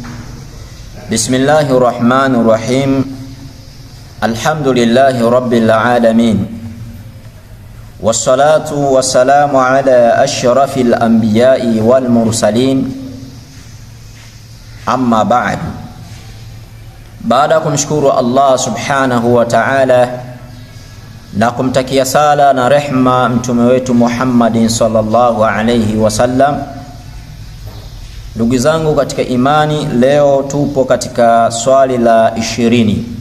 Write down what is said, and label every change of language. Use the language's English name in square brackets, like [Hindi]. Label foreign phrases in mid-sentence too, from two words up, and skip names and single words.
[Arabic] بسم الله الرحمن الرحيم. الحمد لله رب العالمين. والصلاة والسلام على أشرف الأنبياء والمرسلين. أما بعد. [Swahili] Baada kumshukuru [Arabic] الله سبحانه وتعالى [Swahili] na kumtakia sala na rehma mtume wetu Muhammadin [Arabic] صلى الله عليه وسلم, [Swahili] ndugu zangu katika imani, leo tupo katika swali la 20